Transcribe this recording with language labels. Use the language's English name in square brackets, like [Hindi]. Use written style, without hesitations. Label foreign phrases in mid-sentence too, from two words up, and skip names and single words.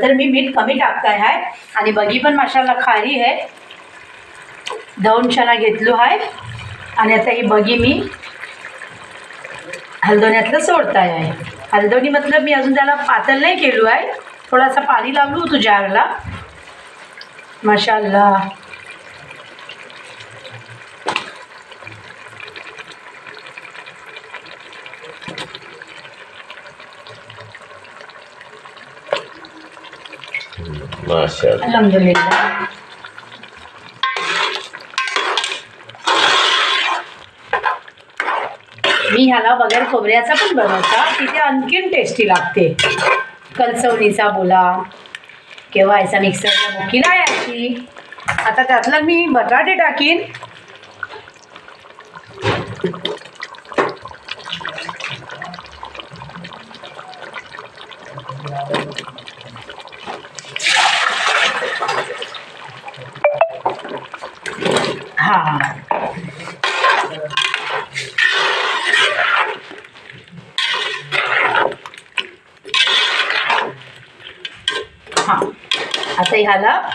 [Marathi] तर मी मीठ कमी टाकताय आहे. आणि बगी पण माशाला खारी आहे, धवून छान घेतलो आहे. आणि आता ही बगी मी हलदोण्यातलं सोडताय आहे. हलदोनी मतलब मी अजून त्याला पातळ नाही केलो आहे, थोडासा पाणी लावलो होतो जारला. [Arabic] माशाअल्लाह. माशाअल्लाह. अल्हम्दुलिल्लाह. [Marathi] मी ह्याला बगैर खोबऱ्याचा पण बनवता, तिथे आणखीन टेस्टी लागते. कलसवणीचा बोला किंवा याचा मिक्सरला मुकी लावायची. आता त्यातलं मी बटाटे टाकीन. हा, आता ह्याला